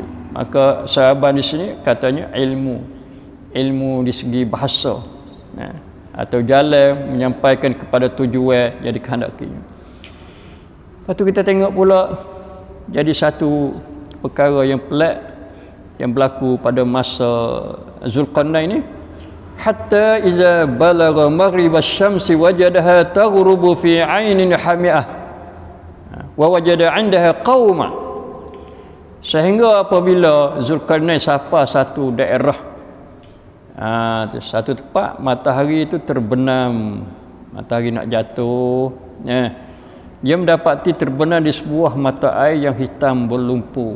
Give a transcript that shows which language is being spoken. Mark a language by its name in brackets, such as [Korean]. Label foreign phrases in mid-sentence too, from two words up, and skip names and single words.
[Malay] Maka sahabat di sini katanya ilmu di segi bahasa, atau jalan menyampaikan kepada tujuan yang dikehendakinya. Lepas tu kita tengok pula jadi satu perkara yang pelik yang berlaku pada masa Zulkarnain ini. [Arabic] حتى إذا بلغ مغرب الشمس وجدها تغرب في عين حمئة ووجد عندها قوما. [Malay] Sehingga apabila Zulkarnain sampai satu daerah, satu tempat, matahari itu terbenam, matahari nak jatuh, dia mendapati terbenam di sebuah mata air yang hitam berlumpur.